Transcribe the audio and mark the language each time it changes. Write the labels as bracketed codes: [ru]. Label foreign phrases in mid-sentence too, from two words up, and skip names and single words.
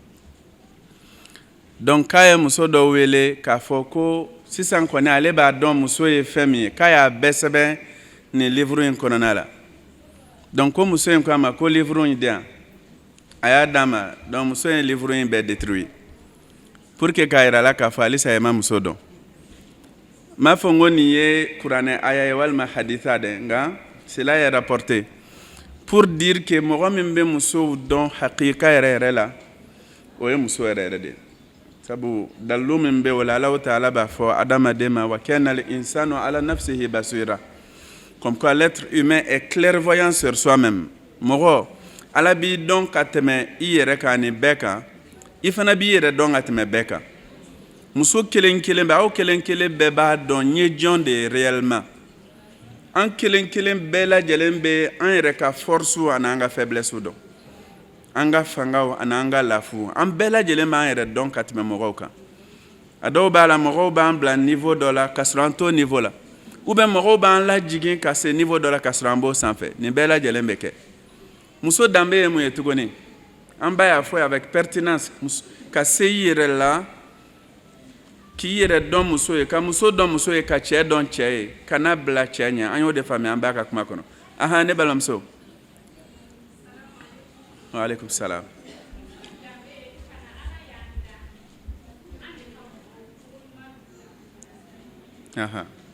[bm] Donc k'a ye muso dɔ wele k'a fɔ ko sisan kɔni ale b'a dɔn muso ye fɛn min ye k'a y'a bɛɛ sɛbɛn nin livre in kɔnɔna la. Donc ko muso in ko a ma ko livre in di yan. A y'a d'a ma donc muso in livre in bɛɛ [fr] détruit pour que [bm] k'a yira la k'a fɔ halisa ye ma muso dɔn. N b'a fɔ n ko nin ye kuranɛ aya ye walima haditha dɛ nka [fr] cela est rapporté pour dire que [bm] mɔgɔ min bɛ musow dɔn hakika yɛrɛ yɛrɛ la o ye muso yɛrɛ yɛrɛ de ye. Sabu dalilu min bɛ o la Alahu Taala b'a fɔ adamaden ma [ar] وكان الإنسان على نفسه بصيرة, [fr] comme quoi l'être humain est clairvoyant sur soi-même. [bm] Mɔgɔ Ala b'i dɔn ka tɛmɛ i yɛrɛ kan ni bɛɛ kan, i fana b'i yɛrɛ dɔn ka tɛmɛ bɛɛ kan. Muso kelen kelen bɛɛ, aw kelen kelen bɛɛ b'a dɔn n ye jɔn de ye réellement. An kelen kelen bɛɛ lajɛlen bɛ an yɛrɛ ka force ani an ka faiblesse dɔn, an ka fangaw ani an ka lafu, an bɛɛ lajɛlen b'an yɛrɛ dɔn ka tɛmɛ mɔgɔw kan. A dɔw b'a la mɔgɔw b'an bila niveau dɔ la ka sɔrɔ an t'o niveau la, [fr] ou bien [bm] mɔgɔw b'an lajigin ka se niveau dɔ la ka sɔrɔ an b'o sanfɛ. Nin bɛɛ lajɛlen bɛ kɛ. Muso danbe ye mun ye tuguni? An b'a y'a fɔ [fr] avec pertinence [bm] ka se i yɛrɛ la k'i yɛrɛ dɔn muso ye, ka muso dɔn muso ye, ka cɛ dɔn cɛ ye, ka n'a bila cɛ ɲɛ. An y'o de faamuya an b'a ka kuma kɔnɔ. Aha, ne balimamuso. [ar] وعليكم السلام. Aha.